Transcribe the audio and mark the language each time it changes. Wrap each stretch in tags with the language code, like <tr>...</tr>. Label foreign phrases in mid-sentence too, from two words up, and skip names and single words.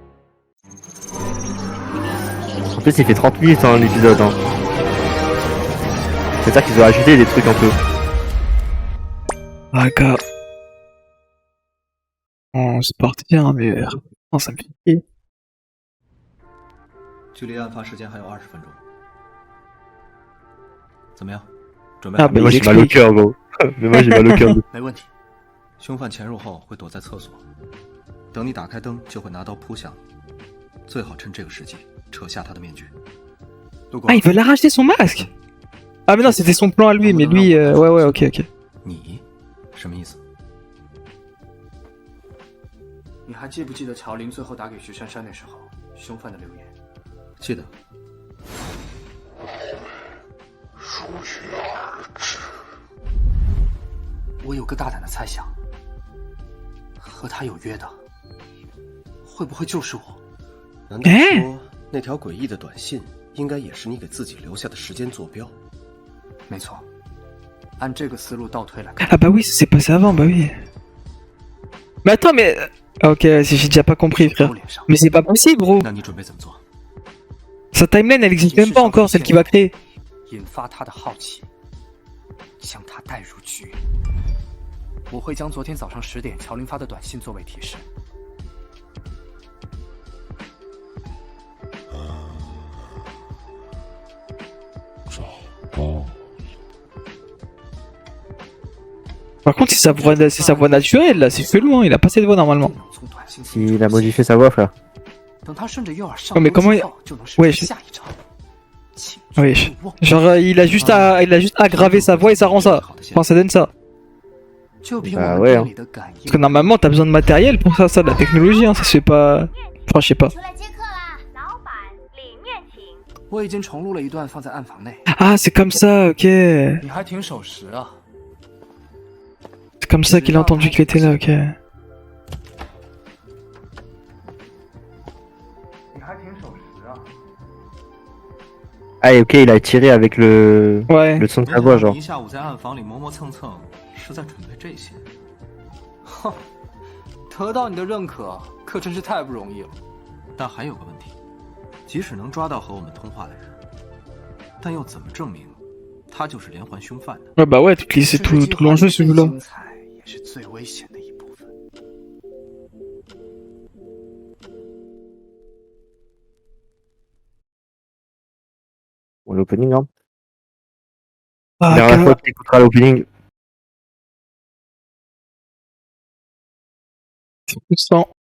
<fr>En plus, il fait 30 minutes hein, l'épisode. Hein. C'est-à-dire qu'ils ont ajouté des trucs un peu. Ah, gars. c'est parti, hein, mais ça me fait chier.</fr> <zh>距离案发时间还有20分钟，怎么样？准备好 Ah 了</zh> <fr>Mais bah moi il j'ai mal au explique. cœur, gros. Mais moi j'ai mal au cœur.</fr> <zh>没问题。凶犯潜入后会躲在厕所，等你打开灯就会拿刀扑向你，最好趁这个时机扯下他的面具。路过</zh> <fr>Ah, il veut l'arracher son masque. Ah mais non, c'était son plan à lui, mais lui, ouais, ok.</fr> <zh>你什么意思？你还记不记得乔林最后打给徐珊珊那时候，凶犯的留言？记得。我有个大胆的猜想，和他有约的，会不会就是我？难道说那条诡异的短信应该也是你给自己留下的时间坐标？没错，按这个思路倒推来看，</zh> <fr>Ah bah oui, ça s'est passé avant, bah oui. Mais attends, mais... Ok, si j'ai déjà pas compris,</fr> <zh>狗</zh> <fr>frère.</fr> <zh>脸上</zh> <fr>Mais c'est pas possible, gros.</fr> <zh>那你准备怎么做？</zh> <fr>Sa timeline, elle existe même pas encore, celle qu'il va créer.</fr> <zh>引发他的好奇，将他带入局。我会将昨天早上10点乔林发的短信作为提示。</zh> <fr>Par contre, c'est sa voix naturelle, là, c'est chelou, hein. Il a pas cette voix normalement.</fr> <zh>能从短信信中</zh> <fr>Il a modifié sa voix, frère.</fr> <zh>等他顺着诱饵上</zh> <fr>Oh, mais</fr> <zh>钩</zh> <fr>comment</fr> <zh>之后，就能实</zh> <fr>Ouais,</fr> <zh>现</zh> <fr>je-</fr> <zh>下一招。请</zh> <fr>Oui,</fr> <zh>勿忘</zh> <fr>genre il a juste aggravé sa voix et ça rend ça. Enfin, ça donne ça.</fr> <zh>就凭</zh> <fr>Bah</fr> <zh>我们</zh> <fr>ouais,</fr> <zh>店</zh> <fr>hein.</fr> <zh>里的感</zh> <fr>Parce que</fr> <zh>应，</zh> <fr>normalement, t'as besoin de matériel pour ça, de la technologie, hein. Ça se fait pas. Enfin, je sais pas.</fr> <zh>出来接客啦，老板，里面请。我已经重录了一段放在暗房内。</zh> <fr>Ah, c'est comme ça, ok. C'est</fr> <zh>你还挺守时啊！</zh> <fr>comme ça qu'il a entendu qu'il était là, ok.</fr> <zh>你还挺守时啊！</zh> <fr>Ah, ok, il a tiré avec le Ouais. son de</fr> <zh>没</zh> <fr>sa</fr> <zh>想</zh> <fr>voix,</fr> <zh>到</zh> <fr>genre.</fr> <zh>你一下午在暗房里磨磨蹭蹭，是在准备这些。哼，得到你的认可，可真是太不容易了。但还有个问题，即使能抓到和我们通话的人，但又怎么证明他就是连环凶犯呢？</zh> <fr>Ouais, bah ouais, c'est tout l'enjeu, ce jeu-là.</fr> <zh>精彩也是最危险的一部分。</zh> <fr>Bon, l'opening, hein. Ah, Dernière carrément. fois que tu écouteras l'opening. C'est frustrant.</fr>